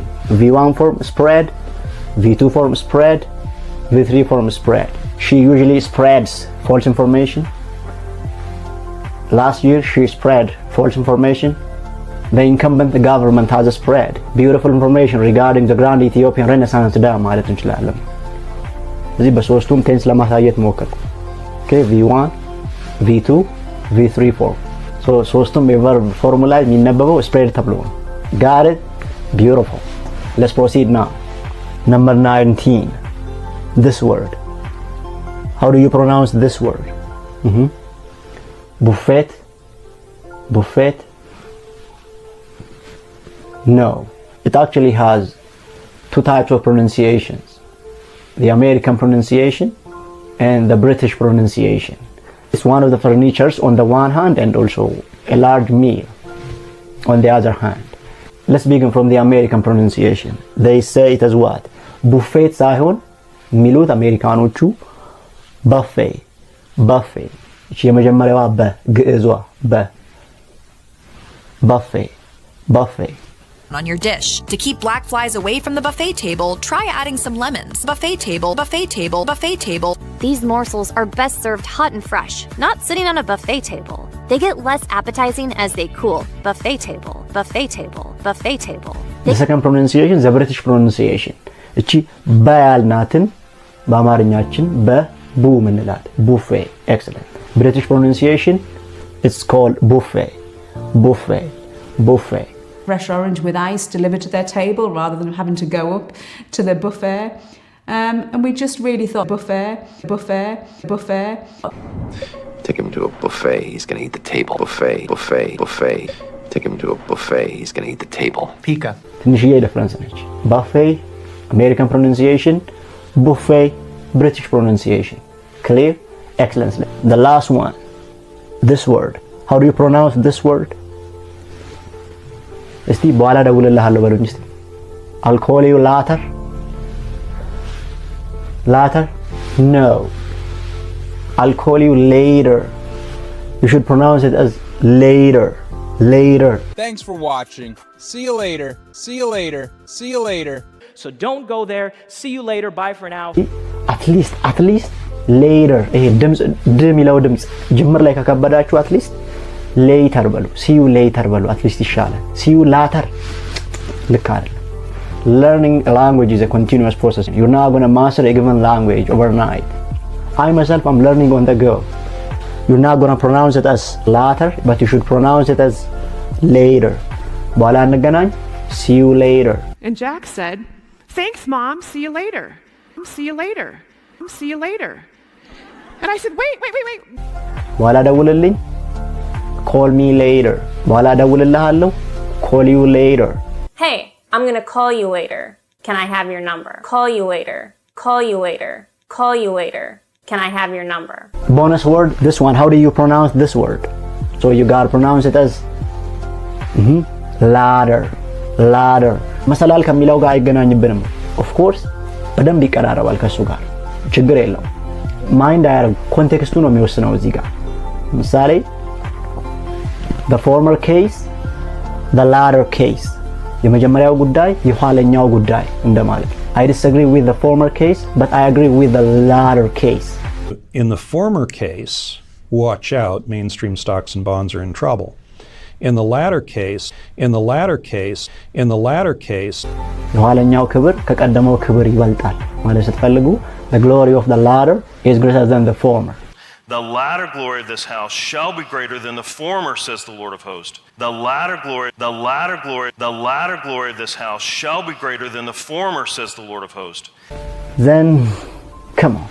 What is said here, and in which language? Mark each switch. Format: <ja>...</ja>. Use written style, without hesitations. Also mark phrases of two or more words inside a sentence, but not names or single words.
<en>V1 form spread, V2 form spread, V3 form spread. She usually spreads false information. Last year she spread false information. The incumbent government has spread beautiful information regarding the Grand Ethiopian Renaissance Dam ማለት</en> <am>እንችላለን እዚህ በሶስቱም ቴንስ ለማሳየት ሞከርኩ</am> <en>okay V1 V2 V3 form so</en> <am>ሶስቱም የቨርብ ፎርሙላ የሚነበበው spread ተብሎ ነው</am> <en>got it beautiful let's proceed now number 19 this word how do you pronounce this word buffet buffet No, it actually has two types of pronunciations. the American pronunciation and the British pronunciation. It's one of the furnitures on the one hand and also a large meal on the other hand. Let's begin from the American pronunciation. They say it as what? Buffet</en> <am>ሳይሆን የሚሉት አሜሪካኖቹ</am> <en>buffet, buffet.</en> <am>እቺ የመጀመሪያዋ በግዕዟ</am> <en>buffet, buffet. On your dish. To keep black flies away from the buffet table, try adding some lemons. Buffet table, buffet table, buffet table. These morsels are best served hot and fresh, not sitting on a buffet table. They get less appetizing as they cool. Buffet table, buffet table, buffet table. The second pronunciation, the British pronunciation.</en> <am>እቺ በያልናትን በአማርኛችን በቡ ምንላት</am> <en>buffet. Excellent. British pronunciation, it's called buffet, buffet, buffet. Fresh orange with ice delivered to their table rather than having to go up to the buffet. And we just really thought buffet. Take him to a buffet, he's gonna eat the table. Buffet. Take him to a buffet, he's gonna eat the table. Pika.</en> <am>ትንሽዬ ዲፍረንስ ነች።</am> <en>buffet American pronunciation, buffet British pronunciation. Clear? Excellent. The last one, this word. How do you pronounce this word?</en> <am>እስቲ በኋላ ደውልልሃለሁ በሉኝ እስቲ።</am> <en>I'll call you later. Later? No. I'll call you later. You should pronounce it as later. Later. Thanks for watching. See you later. See you later. See you later. So don't go there. See you later. Bye for now. At least later.</en> <am>ይሄ ድምጽ የሚለው ድምጽ ጅምር ላይ ከከበዳችሁ</am> <en>at least later በሉ። see you later በሉ። at least ይሻላል። see you later</en> <am>ልክ አይደለም።</am> <en>Learning a language is a continuous process. You're not going to master a given language overnight. I myself am learning on the go. You're not going to pronounce it as later, but you should pronounce it as later.</en> <am>በኋላ እንገናኝ.</am> <en>See you later. And Jack said, "Thanks, Mom. See you later. See you later. See you later." And I said, wait.</en> <am>በኋላ ደውልልኝ.</am> <en>Call me later.</en> <am>በኋላ ደውልልሃለሁ.</am> <en>Call you later. Hey, I'm gonna call you later. Can I have your number? Call you later. Call you later. Call you later. Can I have your number? Bonus word, this one. How do you pronounce this word? So you gotta pronounce it as ladder. Ladder.</en> <am>መሰላል ከሚለው ጋር አይገናኝብንም. Of course በደንብ ይቀራረባል ከሱ ጋር ችግር የለው። ማይንድ አያረግ ኮንቴክስቱ ነው የሚወስነው እዚህ ጋር። ምሳሌ</am> <en>the former case, the latter case.</en> <am>የመጀመሪያው ጉዳይ የኋለኛው ጉዳይ እንደማለት።</am> <en>I disagree with the former case, but I agree with the latter case. In the former case, watch out, mainstream stocks and bonds are in trouble. In the latter case,</en> <am>የኋለኛው ክብር ከቀደመው ክብር ይበልጣል ማለት ስትፈልጉ</am> <en>the glory of the latter is greater than the former. The latter glory of this house shall be greater than the former, says the Lord of hosts. The latter glory of this house shall be greater than the former, says the Lord of hosts. Then, come on.</en>